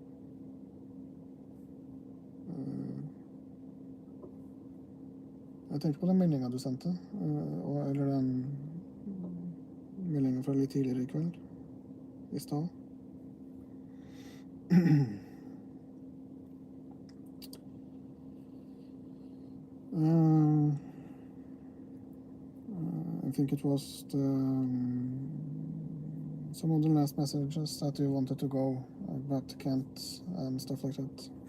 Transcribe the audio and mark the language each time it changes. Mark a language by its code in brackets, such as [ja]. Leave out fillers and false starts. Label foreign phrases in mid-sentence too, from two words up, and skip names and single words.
[sv] Jag tänkte på den [no] meldingen du sendte, eller den meldingen fra litt tidligere i kveld, i stad. [en] I think it was some of the last messages that you wanted to go, but can't, and stuff like that.